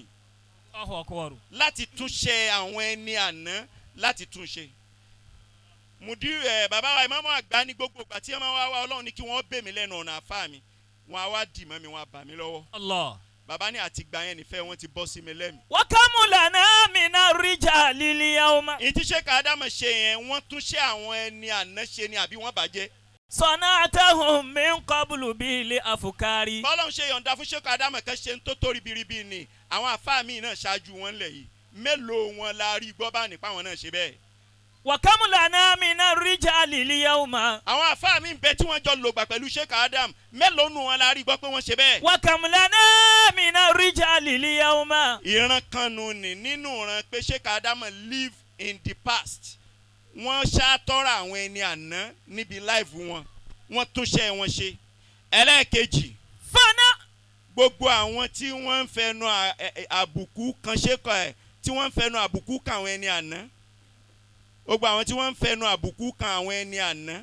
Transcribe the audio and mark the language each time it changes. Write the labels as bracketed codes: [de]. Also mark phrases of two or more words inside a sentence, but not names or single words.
[yo] láti túnṣe àwọn ẹni àná láti túnṣe. Bàbá wa ìmáàmù àgbà ní gbogbo ìgbà tí wọ́n máa wá Ọlọ́run ní kí wọ́n bẹ̀ mí lẹ́nu ọ̀nà àfáà mi wọ́n á wá dì mọ́ mi wọ́n á bà mí lọ́wọ́. Allah. Bàbá ní àtìgbà yẹn nífẹ̀ẹ́ wọn ti bọ́ sí mi lẹ́mìí. [ar] وكم لنا من رجال اليوم. [yo] Ìtí Shaykh Adamu ṣe yẹn wọ́n tún ṣe àwọn ẹni àná ṣe ni àbí wọ́n bàjẹ́. [ar] صناعتهم من قبل بالأفكار. [yo] Bọ́lọ́run ṣe yọ̀ǹda fún Shaykh Adamu kan ṣe ń tó tó ribiribi ni àwọn àfáà mi náà ṣáájú wọn lẹ̀ yìí mélòó wọn la rí gbọ́ bá nípa wọn náà ṣe bẹ́ẹ̀. [ar] وكم لنا من رجال اليوم. [yo] Àwọn àfáà mi ń bẹ tí wọ́n jọ lògbà pẹ̀lú Shaykh Adamu mélòó nù wọn la rí gbọ́ pé wọ́n ṣe bẹ́ẹ̀. [ar] وكم لنا من رجال اليوم. [yo] Ìran kanu ni nínú ìran pé Shaykh Adamu [en] live in the past. [yo] Wọ́n ṣàtọ́ra àwọn ẹni àná níbi láìfù wọn wọ́n túnṣe wọn ṣe. Ẹlẹ́ẹ̀kejì. Fana. Gbogbo àwọn tí wọ́n ń fẹnu àbùkù kan Shaykh ẹ̀ tí wọ́n ń fẹnu àbùkù kan àwọn ẹni àná. Gbogbo àwọn tí wọ́n ń fẹnu àbùkù kan àwọn ẹni àná.